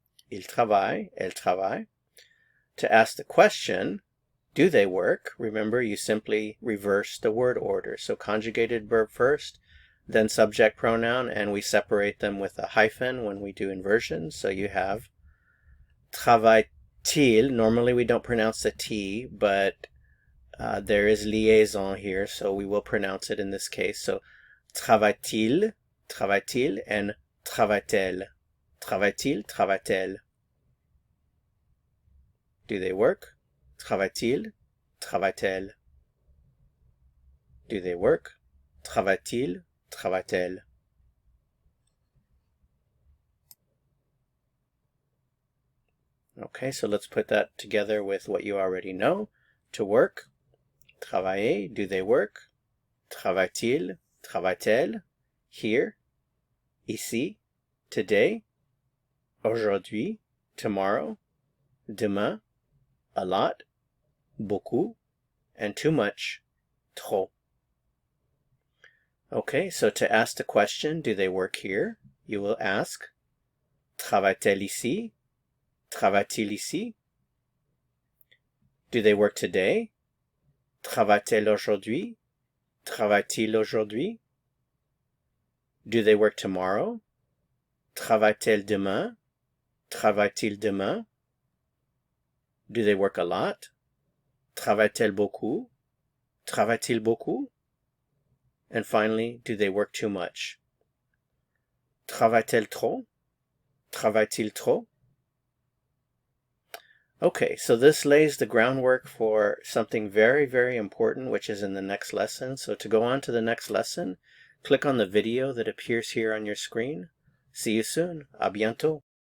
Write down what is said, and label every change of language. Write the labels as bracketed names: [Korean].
[French] Il travaille, elle travaille. [English] To ask the question, do they work? Remember, you simply reverse the word order. So conjugated verb first, then subject pronoun, and we separate them with a hyphen when we do inversion. So you have [French] travaille-t-il. [English] Normally we don't pronounce the T, but there is liaison here, so we will pronounce it in this case. So [French] travaille-t-il, travaille-t-il, [English] and [French] travaille-t-elle. Travaille-t-il, travaille-t-elle. [English] Do they work? [French] Travaille-t-il, travaille-t-elle. [English] Do they work? [French] Travaille-t-il, travaille-t-elle. [English] Okay, so let's put that together with what you already know. To work, [French] travailler, [English] do they work? [French] Travaille-t-il, travaille-t-elle, [English] here, [French] ici, [English] today, [French] aujourd'hui, [English] tomorrow, [French] demain, [English] a lot, [French] beaucoup, [English] and too much, [French] trop. [English] Okay, so to ask the question, do they work here? You will ask, [French] travaille-t-elle ici? Travaille-t-il ici? [English] Do they work today? [French] Travaille-t-elle aujourd'hui? Travaille-t-il aujourd'hui? [English] Do they work tomorrow? [French] Travaille-t-elle demain? Travaille-t-il demain? [English] Do they work a lot? [French] Travaille-t-elle beaucoup? Travaille-t-il beaucoup? [English] And finally, do they work too much? [French] Travaille-t-elle trop? Travaille-t-il trop? [English] Okay, so this lays the groundwork for something very, very important, which is in the next lesson. So to go on to the next lesson, click on the video that appears here on your screen. See you soon. [French] À bientôt.